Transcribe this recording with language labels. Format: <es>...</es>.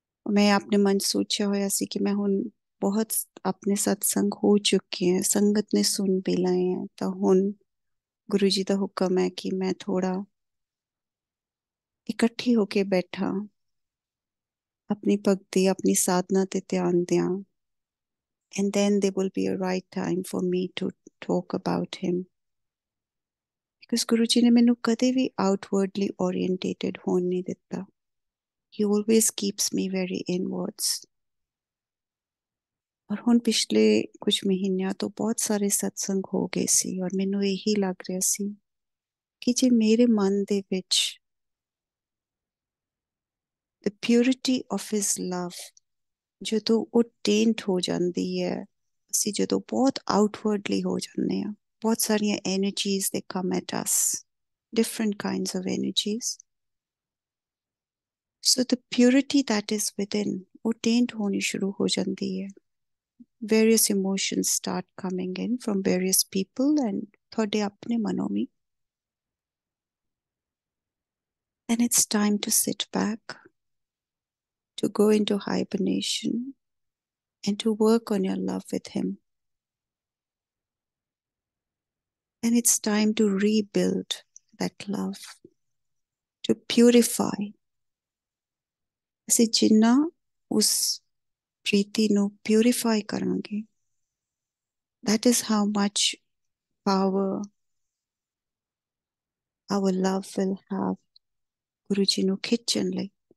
<pa>ਮੈਂ ਆਪਣੇ ਮਨ ਸੋਚਿਆ ਹੋਇਆ ਸੀ ਕਿ ਮੈਂ ਹੁਣ ਬਹੁਤ ਆਪਣੇ ਸਤਸੰਗ ਹੋ ਚੁੱਕੇ हैं, ਸੰਗਤ ਨੇ ਸੁਣ ਵੀ ਲਏ हैं, ਤਾਂ ਹੁਣ ਗੁਰੂ ਜੀ ਦਾ ਹੁਕਮ ਹੈ ਕਿ ਮੈਂ ਥੋੜਾ ਇਕੱਠੀ ਹੋ ਕੇ ਬੈਠਾ, ਆਪਣੀ ਭਗਤੀ, ਆਪਣੀ ਸਾਧਨਾ ਤੇ ਧਿਆਨ ਦਿਆਂ</pa> <en>and then there will be a right time for me to talk about him.</en> <pa>Because Guruji ne mainu kade bhi</pa> <en>outwardly orientated</en> <pa>hone nahi ditta.</pa> <en>He always keeps me very inwards.</en> <pa>और ਹੁਣ ਪਿਛਲੇ ਕੁਝ ਮਹੀਨਿਆਂ ਤੋਂ ਬਹੁਤ ਸਾਰੇ ਸਤਸੰਗ ਹੋ ਗਏ ਸੀ ਔਰ ਮੈਨੂੰ ਇਹੀ ਲੱਗ ਰਿਹਾ ਸੀ ਕਿ ਜੇ ਮੇਰੇ ਮਨ ਦੇ ਵਿੱਚ</pa> <en>the purity of his love</en> <pa>ਜਦੋਂ ਉਹ taint ਹੋ ਜਾਂਦੀ ਹੈ, ਅਸੀਂ ਜਦੋਂ ਬਹੁਤ outwardly ਹੋ ਜਾਂਦੇ ਹਾਂ, ਬਹੁਤ ਸਾਰੀਆਂ</pa> <en>energies they come at us, different kinds of energies. So the purity that is within,</en> <pa>ਉਹ taint ਹੋਣੀ ਸ਼ੁਰੂ ਹੋ ਜਾਂਦੀ ਹੈ.</pa> <en>Various emotions start coming in from various people and</en> <pa>ਤੁਹਾਡੇ ਆਪਣੇ ਮਨੋਂ ਵੀ.</pa> <en>And it's time to sit back, to go into hibernation and to work on your love with him. And it's time to rebuild that love, to purify.</en> <pa>ਅਸੀਂ ਜਿੰਨਾ ਉਸ ਪ੍ਰੀਤੀ ਨੂੰ purify ਕਰਾਂਗੇ,</pa> <en>that is how much power our love will have</en> <pa>Guru ji ਨੂੰ ਖਿੱਚਣ ਲਈ.</pa>